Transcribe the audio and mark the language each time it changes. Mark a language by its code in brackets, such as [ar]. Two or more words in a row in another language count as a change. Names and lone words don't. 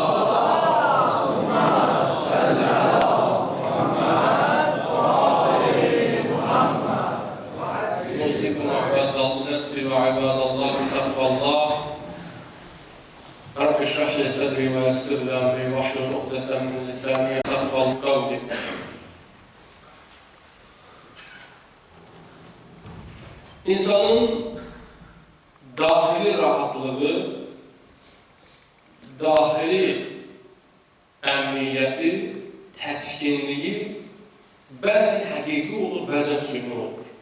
[ar] وعباد الله تقوى الله رب اشرح لي صدري ويسر لي امري واحلل عقدة من لساني يفقهوا قولي. [az] İnsanın dahili rahatlığı, dahili əmniyyəti, təskinliyi bəzən həqiqi olur, bəzən süni olur.